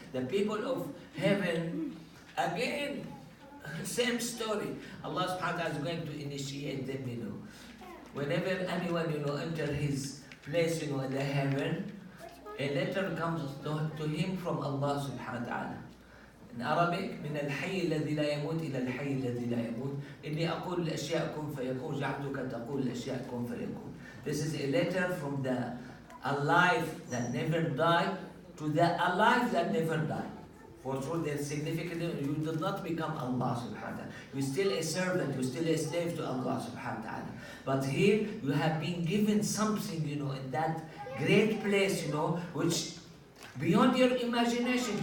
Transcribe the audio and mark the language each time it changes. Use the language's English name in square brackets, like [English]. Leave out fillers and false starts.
[English] The people of heaven, again, same story. Allah subhanahu wa ta'ala is going to initiate them, Whenever anyone, enter his place, in the heaven, a letter comes to him from Allah subhanahu wa ta'ala. In Arabic, [Arabic] من الحي الذي لا يموت إلى الحي الذي لا يموت. إني أقول الأشياء كن فيكون جعلتك تقول الأشياء كن فيكون. [English] This is a letter from the alive that never died to the alive that never died. For sure, there's significant. You did not become Allah subhanahu wa ta'ala. You're still a servant, you're still a slave to Allah subhanahu wa ta'ala. But here, you have been given something, in that great place, which beyond your imagination.